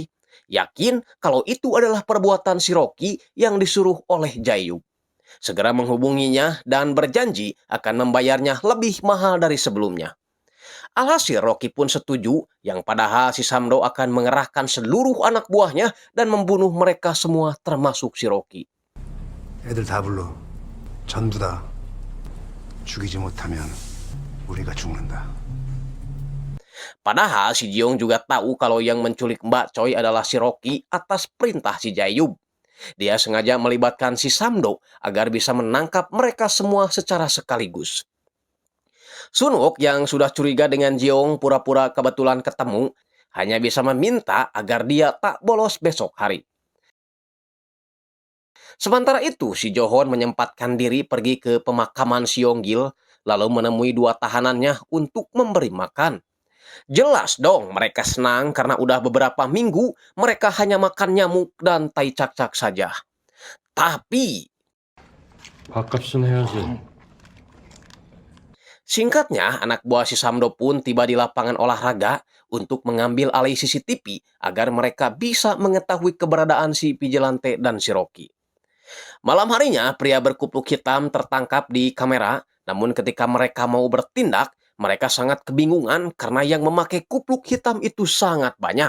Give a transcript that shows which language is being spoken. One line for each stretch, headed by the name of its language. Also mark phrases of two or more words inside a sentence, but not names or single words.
Indonesian: Yakin kalau itu adalah perbuatan si Rocky yang disuruh oleh Jae-yub. Segera menghubunginya dan berjanji akan membayarnya lebih mahal dari sebelumnya. Alhasil Rocky pun setuju, yang padahal si Samdo akan mengerahkan seluruh anak buahnya dan membunuh mereka semua termasuk si Rocky.
Korean: 애들 다 불러. 전부 다. 죽이지 못하면 우리가 죽는다.
Indonesian: Padahal si Jiong juga tahu kalau yang menculik Mbak Choi adalah si Rocky atas perintah si Jae-yub. Dia sengaja melibatkan si Samdo agar bisa menangkap mereka semua secara sekaligus. Sun Wook yang sudah curiga dengan Jiong pura-pura kebetulan ketemu, hanya bisa meminta agar dia tak bolos besok hari. Sementara itu, si Jo-hon menyempatkan diri pergi ke pemakaman si Yong-gil, lalu menemui dua tahanannya untuk memberi makan. Jelas dong mereka senang karena udah beberapa minggu mereka hanya makan nyamuk dan tai cak-cak saja. Tapi
Korean: 밥값은 해야지.
Indonesian: singkatnya, anak buah si Samdo pun tiba di lapangan olahraga untuk mengambil alih CCTV agar mereka bisa mengetahui keberadaan si Vigilante dan si Rocky. Malam harinya, pria berkupluk hitam tertangkap di kamera, namun ketika mereka mau bertindak, mereka sangat kebingungan karena yang memakai kupluk hitam itu sangat banyak.